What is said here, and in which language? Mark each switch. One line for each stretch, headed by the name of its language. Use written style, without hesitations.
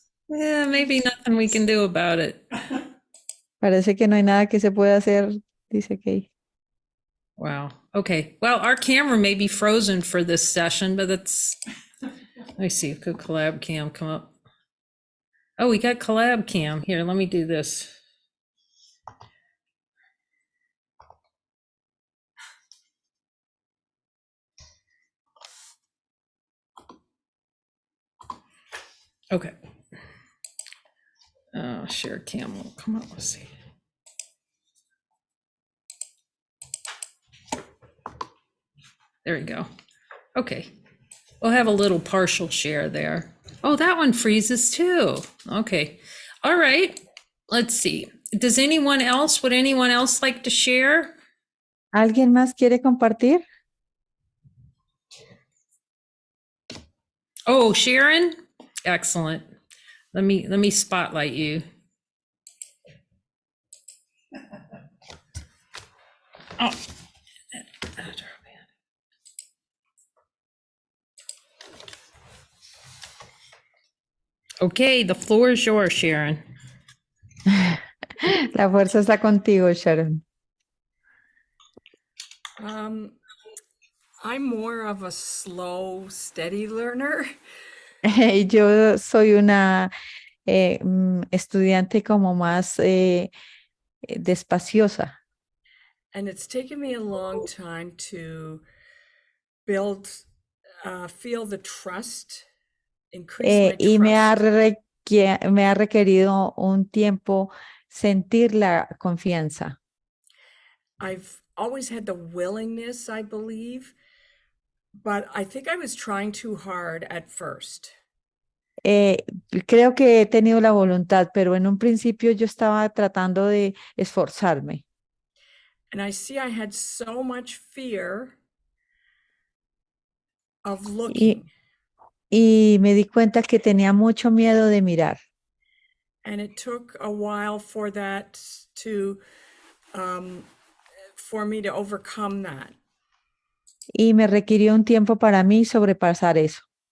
English: Yeah, maybe nothing we can do about it.
Spanish: Parece que no hay nada que se pueda hacer, dice Kay.
English: Wow. Okay. Well, our camera may be frozen for this session, but that's, let me see. Could collab cam come up? Oh, we got collab cam. Here, let me do this. Okay. Share cam will come up. Let's see. There we go. Okay. We'll have a little partial share there. Oh, that one freezes too. Okay. All right. Let's see. Would anyone else like to share?
Spanish: ¿Alguien más quiere compartir?
English: Oh, Sharon? Excellent. Let me spotlight you. Oh. Okay, the floor is yours, Sharon.
Spanish: La fuerza está contigo, Sharon.
English: I'm more of a slow, steady learner.
Spanish: Yo soy una estudiante como más despaciosa.
English: And it's taken me a long time to build, feel the trust, increase my
Spanish: Y
English: trust.
Spanish: me ha requerido un tiempo sentir la confianza.
English: I've always had the willingness, I believe, but I think I was trying too hard at first.
Spanish: Creo que he tenido la voluntad, pero en un principio yo estaba tratando de esforzarme.
English: And I see I had so much fear of looking.
Spanish: Y me di cuenta que tenía mucho miedo de mirar.
English: And it took a while for that to, for me to overcome that.
Spanish: Y me requirió un tiempo para mí sobrepasar eso.